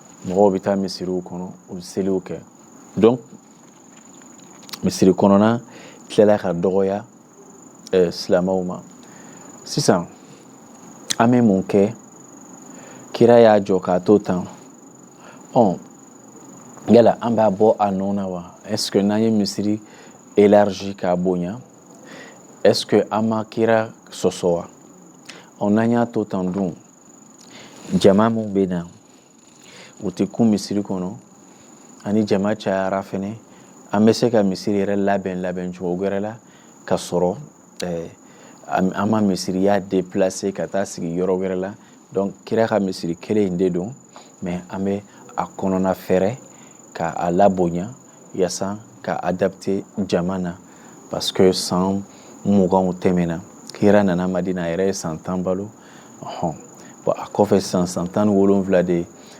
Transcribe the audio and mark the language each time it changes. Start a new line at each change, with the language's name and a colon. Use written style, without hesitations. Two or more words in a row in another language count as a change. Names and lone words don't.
Bambara: mɔgɔw bɛ taa misiriw kɔnɔ u bɛ seliw kɛ donc misiri kɔnɔna tilala ka dɔgɔya silamɛw ma sisan an bɛ mun kɛ kira y'a jɔ k'a to tan yala an b'a bɔ a nɔ na wa
French: est-ce que
Bambara: n'an ye misiri élargi k'a bonya
French: est-ce que
Bambara: an ma kira sɔsɔ wa n'an y'a to tan dun jama mun bɛ na u tɛ kun misiri kɔnɔ ani jama cayara fɛnɛ an bɛ se ka misiri yɛrɛ labɛn cogo wɛrɛ la ka sɔrɔ an ma misiriya déplacer ka taa sigi yɔrɔ wɛrɛ la donc kira ka misiri kelen in de don mais an bɛ a kɔnɔna fɛrɛ k'a labonya yaasa ka adapter jama na
French: parce que
Bambara: san 20 tɛmɛna kira nana Madina a yɛrɛ ye san 10 balo bon a kɔfɛ san 17 de